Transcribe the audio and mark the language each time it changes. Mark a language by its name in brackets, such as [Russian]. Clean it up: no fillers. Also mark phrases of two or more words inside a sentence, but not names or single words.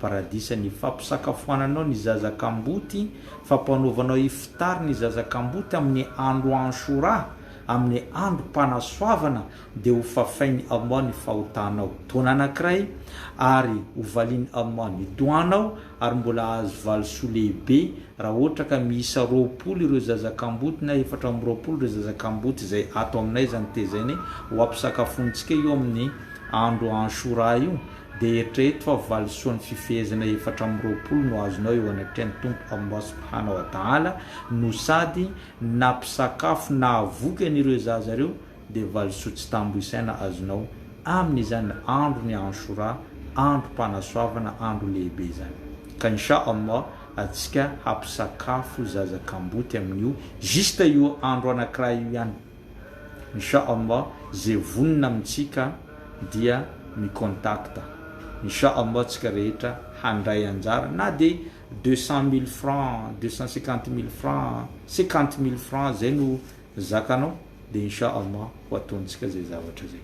[Malagasy] paradisa ny fampisakafoananao ny zazakamboty, fampanaovanao iftary ny zazakamboty amin'ny andro Ashura, amin'ny andro mpanasoavana dia ho fafainy Allah ny fahotanao taona anankiray ary ho valiany Allah ny doanao ary mbola azo valisoa lehibe raha ohatra ka miisa 20 ireo zazakamboty na 420 ireo zazakamboty zay ato aminay zany tezainy ho ampisakafontsika io amin'ny andro Ashura io dia eritrereto fa valisoan'ny fifehezana 420 no azonao eo anatrany tompo [Arabic] الله سبحانه وتعالى [Malagasy] no sady nampisakafo na avoky an'ireo zazareo dia valisoa tsy tambo isaina azonao amin'izany andro ny Ashura, andro mpanasoavana, andro lehibe zany. Ka [Arabic] إن شاء الله [Malagasy] atsika hampisakafo zazakamboty amin'io juste io andro anankiray io ihany. [Arabic] إن شاء الله [Malagasy] zay vonina amintsika dia mikontakta. [Arabic] إن شاء الله [Malagasy] tsika rehetra handray anjara na de 200 000 francs, 250 000 francs, 50 000 francs zay no zakanao dia [Arabic] إن شاء الله [Malagasy] ho ataontsika zay zavatra zay.